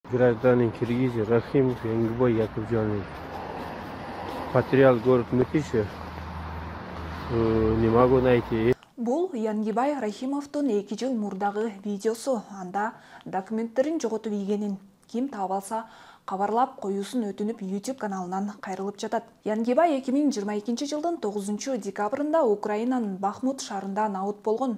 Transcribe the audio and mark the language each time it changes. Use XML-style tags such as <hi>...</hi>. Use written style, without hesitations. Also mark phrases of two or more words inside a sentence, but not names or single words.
<ru>Гражданин Киргизии Рахимов Янгибай Якубжанович потерял город Мытищи. Не могу найти.</ru> <ky>Бул Янгибай Рахимовдун 2 жыл мурдагы видеосу. Анда документтерин жоготуп ийгенин ким таап алса кабарлап коюусун өтүнүп YouTube каналынан кайрылып жатат. Янгибай 2022 жылдын 9 декабрында Украинанын Бахмут шаарында наут болгон.</ky>